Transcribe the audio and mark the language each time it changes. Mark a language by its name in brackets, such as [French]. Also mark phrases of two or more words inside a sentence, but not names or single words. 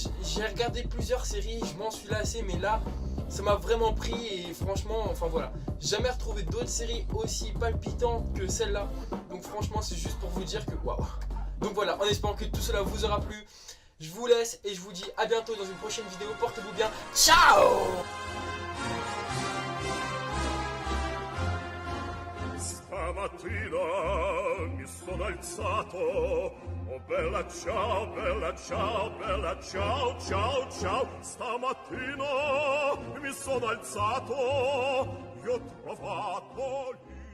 [French] J'ai regardé plusieurs séries, je m'en suis lassé. Mais là, ça m'a vraiment pris et franchement, enfin voilà, j'ai jamais retrouvé d'autres séries est aussi palpitante que celle-là. Donc franchement, c'est juste pour vous dire que waouh. Donc voilà, en espérant que tout cela vous aura plu, je vous laisse et je vous dis à bientôt dans une prochaine vidéo. Portez-vous bien. [Italian] Ciao! Stamattina mi sono alzato, oh bella ciao, bella ciao, bella ciao, ciao, ciao. Stamattina mi sono alzato, io ho trovato